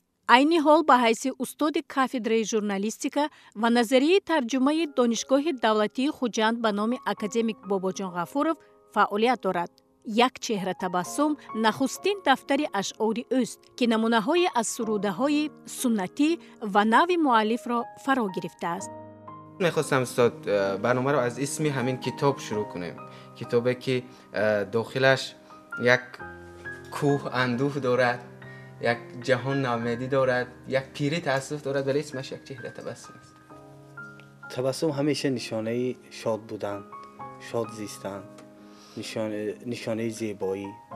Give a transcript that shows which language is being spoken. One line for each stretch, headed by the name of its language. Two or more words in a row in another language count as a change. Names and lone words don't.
Tajik: айни ҳол ба ҳайси устоди кафедраи журналистика ва назарияи тарҷумаи донишгоҳи давлатии Хуҷанд ба номи академик Бобоҷон Ғафуров фаъолият дорад. як чеҳра табассум нахустин дафтари ашъори ӯст ки намунаҳое аз сурудаҳои суннатӣ ва нави муаллифро фаро гирифтааст.
Persian: میخواستم استاد برنامه رو از اسم همین کتاب شروع کنیم. کتابی که داخلش یک کوه اندوه دارد، یک جهان ناامیدی دارد، یک پیری تأسف دارد، ولی اسمش یک چهره تبسم است. تبسم همیشه نشانه شاد بودن، شاد زیستن، نشانه زیبایی.